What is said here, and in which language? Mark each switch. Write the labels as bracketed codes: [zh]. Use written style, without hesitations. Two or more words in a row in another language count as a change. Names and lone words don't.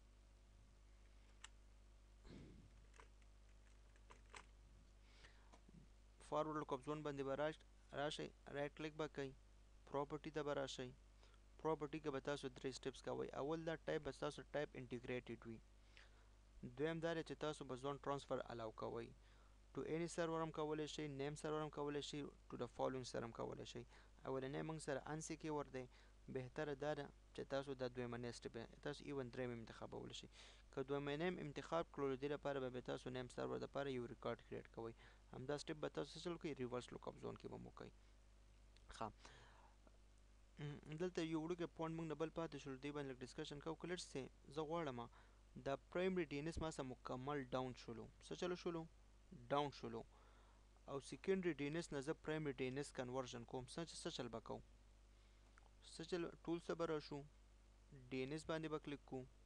[en] forward lookup zone [ps] باندې به راشئ [en] right click [ps] به کوئ پراپرټي ته به راشئ پراپرټي کې به تاسو 3 سټیپس کوئ اول دا ټایپ به تاسو [en] type integrated [ps] وي دویم دا دی چې تاسو به [en] zone transfer allow [ps] کوئ [en] to any server [ps] هم کولی شئ [en] name server [ps] هم کولی شئ [en] to the following [ps] سره هم کولی شئ اولنی موږ سره unsecure دی بهتره دا ده چې تاسو دا دویمنی سټیپ تاسو ایون دریم انتخابولی شئ که دویمنی انتخاب کړلو دې لپاره به تاسو [en] name server [ps] دپاره یو ریکارډ کریټ کوئ همدا سټیپ به تاسو څه وکړئ [en] reverse lookup zone [ps] کې به مو کوئ ښه دلته یو وړوکی پوینټ موږ نه بل پاتې شولو دې باندې لږ ډسکشن کوو که [en] let's say [ps] زه غواړم دا [en] primary DNS [ps] ما سره مکمل ډاون شولو څه چلو شولو ډاون شولو او [en] secondary DNS [ps] نه زه [en] primary DNS conversion [ps] کوم څه چل به کوو څه چل ټولز ته به راشو DNS باندې به کلیک کوو